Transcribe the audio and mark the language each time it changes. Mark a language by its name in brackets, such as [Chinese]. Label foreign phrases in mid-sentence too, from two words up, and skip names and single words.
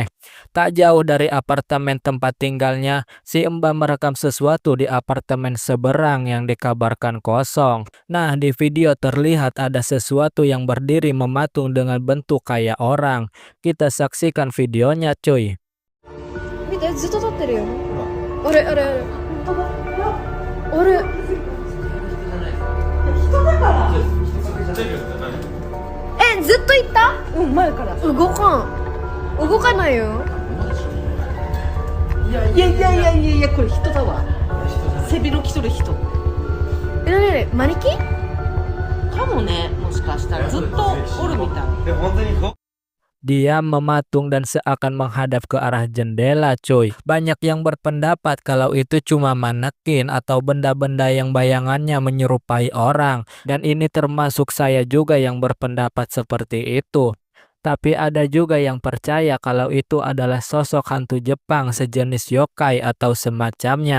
[Indonesian] Tak jauh dari apartemen tempat tinggalnya, si mbak merekam sesuatu di apartemen seberang yang dikabarkan kosong. Nah, di video terlihat ada sesuatu yang berdiri mematung dengan bentuk kayak orang. Kita saksikan videonya cuy. [Japanese] 見て、ずっと立ってるよ。あれあれあれ。あれ。ずっといた？うん、前から。動かん。動かないよ。いやこれ人だわ。背広着とる人。なにマニキン？かもね、もしかしたらずっとおるみたい。 [Indonesian] Dia mematung dan seakan menghadap ke arah jendela cuy. Banyak yang berpendapat kalau itu cuma manekin atau benda-benda yang bayangannya menyerupai orang. Dan ini termasuk saya juga yang berpendapat seperti itu. Tapi ada juga yang percaya kalau itu adalah sosok hantu Jepang sejenis yokai atau semacamnya.